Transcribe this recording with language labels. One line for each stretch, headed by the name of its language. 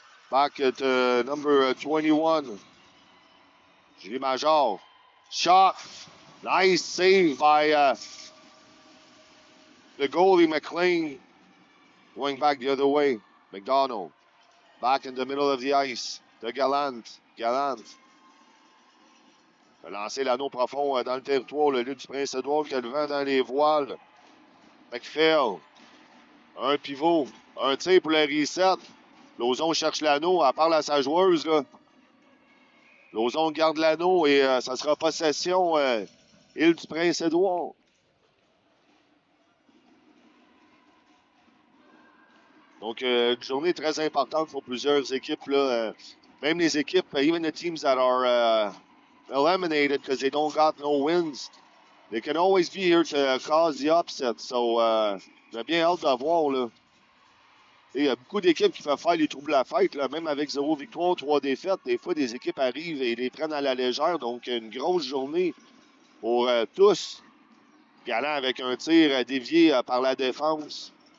English: Back at number 21. Julie Major. Shot. Nice save by the goalie McLean. Going back the other way. McDonald. Back in the middle of the ice.
French: De Gallant. Gallant. A lancé l'anneau profond dans le territoire. Le lieu du Prince-Édouard qui a le vent dans les voiles. McPhail. Un pivot. Un tir pour le reset. Lauzon cherche l'anneau. Elle parle à sa joueuse. Là. Lauzon garde l'anneau et ça sera possession île du Prince-Édouard. Donc, une journée très importante pour plusieurs équipes. Là, même les équipes,
English: even the teams that are eliminated because they don't got no wins, they can always be here to cause the upset.
French: So, j'ai bien hâte de voir. Là. Il y a beaucoup d'équipes qui peuvent faire les troubles à la fête, là, même avec 0 victoire, 3 défaites. Des fois, des équipes arrivent et les prennent à la légère. Donc, une grosse journée pour tous. Gallant avec un tir dévié par la défense.